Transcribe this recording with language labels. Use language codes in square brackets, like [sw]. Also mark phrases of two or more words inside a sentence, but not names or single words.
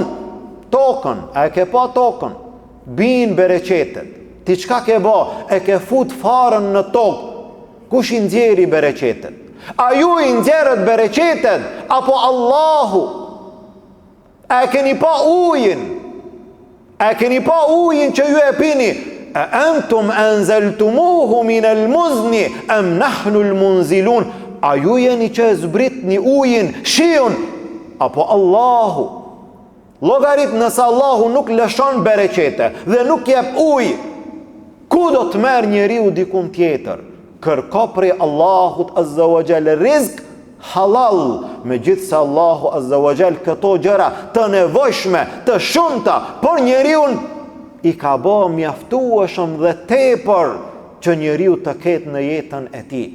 [sq] Tokën, a e ke pa tokën? Bin bereqetet. Ti çka ke bë? E ke fut farën në tokë. Kush i nxjerri bereqetet? A ju i nxjerrët bereqetet apo Allahu? A keni pa ujin? A keni pa ujin që ju e pini? [ar] أأنتم أنزلتموه من المزن أم نحن المنزلون? [sq] A ju jeni që zbritni ujin, shiun, apo Allahu? Llogarit nëse Allahu nuk lëshon bereqete dhe nuk jep ujë, ku do të merr njeriu dikun tjetër? Kërko prej Allahut [ar] عز وجل رزق حلال, [sq] megjithse Allahu [ar] عز وجل [sq] këto gjëra të nevojshme, të shumta, por njeriu i ka bë mjaftueshëm dhe tepër që njeriu të ketë në jetën e tij.